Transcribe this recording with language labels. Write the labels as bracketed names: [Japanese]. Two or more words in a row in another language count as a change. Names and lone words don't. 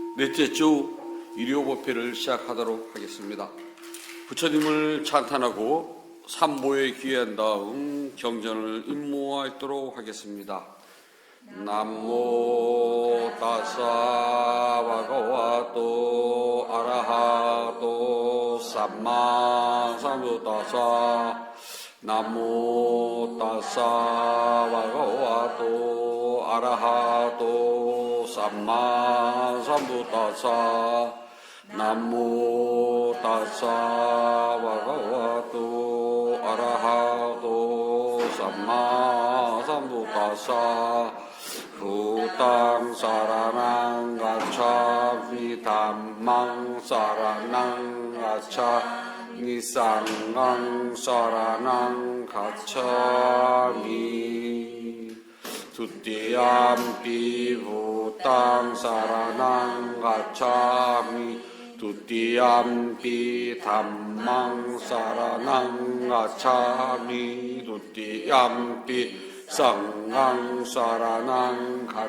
[Korean] 넷째 주 일요법회를 시작하도록 하겠습니다. 부처님을 찬탄하고 삼보에 귀한 다음 경전을 임모하도록 하겠습니다. [Pali] 남모 다사 바가와토 아라하토 삼마 삼부다사 남모 다사 바가와토 아라하토 삼마 삼부다사 남모 다사 바가와토 아라하토 삼마 삼부다사 부당 사라낭 가차미 담망 사라낭 가차미 쌍강 사라낭 가차미 두띠암비 부당 사라낭 가차미 두띠암비 담망 사라낭 가차미 두띠암비 쌍강 사라낭